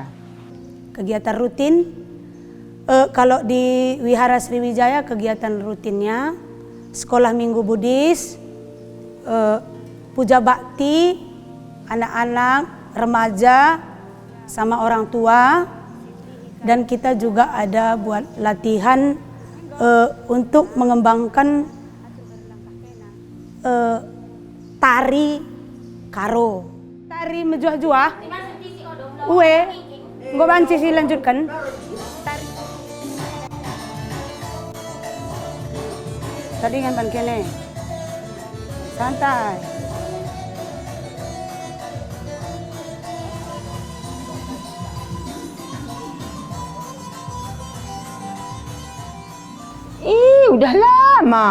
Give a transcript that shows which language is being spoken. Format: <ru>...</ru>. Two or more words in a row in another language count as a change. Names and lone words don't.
<id>Kegiatan rutin, kalau di Wihara Sriwijaya kegiatan rutinnya sekolah minggu Buddhis, puja bakti, anak-anak, remaja, sama orang tua. Dan kita juga ada buat latihan untuk mengembangkan tari karo. Tari menjuah-juah. Uwe, nggak banci sih lanjutkan. Tadi kan pankene. Santai. Udah lama.</id>